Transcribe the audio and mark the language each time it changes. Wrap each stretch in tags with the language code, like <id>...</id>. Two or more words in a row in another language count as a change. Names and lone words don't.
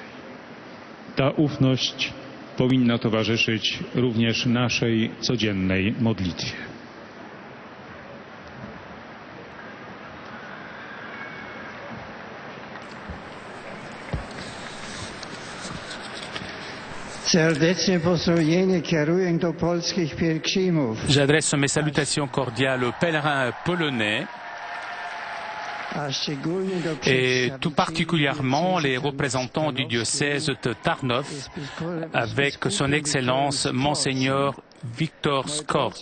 <pl>Ta ufność powinna towarzyszyć również naszej codziennej modlitwie. Serdeczne pozdrowienie kieruję do polskich pielgrzymów.</pl> <fr>J'adresse mes salutations cordiales aux pèlerins polonais et tout particulièrement les représentants du diocèse de Tarnów avec son Excellence Monseigneur Victor Skorks.</fr>